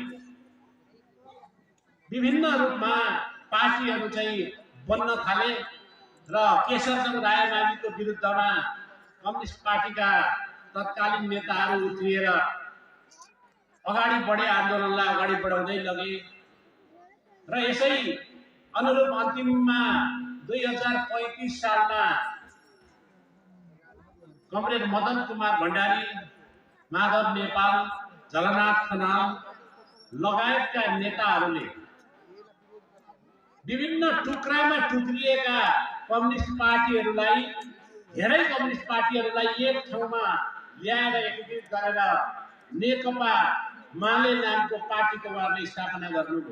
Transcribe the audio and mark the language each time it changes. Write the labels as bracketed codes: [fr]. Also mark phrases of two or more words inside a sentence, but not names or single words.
[ne] विभिन्न रूपमा पार्टीहरू चाहिँ बन्न थाले र केशरचन्द्र रायमाझीको विरुद्धमा कम्युनिस्ट पार्टीका तत्कालीन नेताहरू उत्रिएर अगाडि बढे, आन्दोलनलाई अगाडि बढाउँदै लगे र यसै अनुरूप अन्तिममा 2035 सालमा कमरेड मदन कुमार भण्डारी, माधव नेपाल, झलनाथ खनाल लगायतका नेताहरूले विभिन्न टुक्रामा टुक्रिएका कम्युनिस्ट पार्टीहरूलाई, धेरै कम्युनिस्ट पार्टीहरूलाई एक ठाउँमा ल्याएर एकीकृत गरेर नेकपा माले नामको पार्टीको उहाँले स्थापना गर्नुभयो।